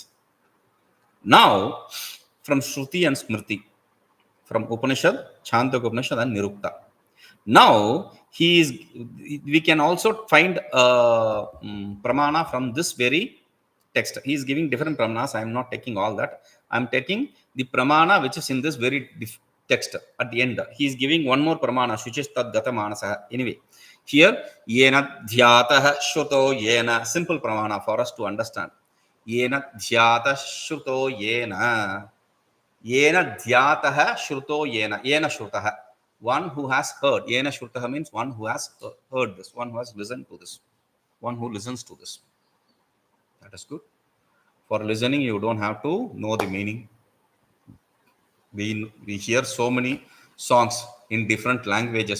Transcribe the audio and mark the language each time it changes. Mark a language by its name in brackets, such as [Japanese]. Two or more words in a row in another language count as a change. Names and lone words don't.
[English] Now, from Shruti and Smriti, from Upanishad, Chandogya Upanishad and Nirukta. Now, we can also find a pramana from this very text. He is giving different pramanas. I am not taking all that. I am taking the pramana which is in this very text at the end. He is giving one more pramana, [Sanskrit] युधिष्ठिरो-धर्मंपुत्रः मनस. [English] Anyway, here, [Sanskrit] येन ध्यातः श्रुतो येन, [English] simple pramana for us to understand. [Sanskrit] येन ध्यातः श्रुतो येन. येन ध्यातः श्रुतो येन. येन श्रुतः. [English] One who has heard. [Sanskrit] येन श्रुतः [English] means one who has heard this, one who has listened to this, one who listens to this. That is good. For listening, you don't have to know the meaning. We hear so many songs in different languages.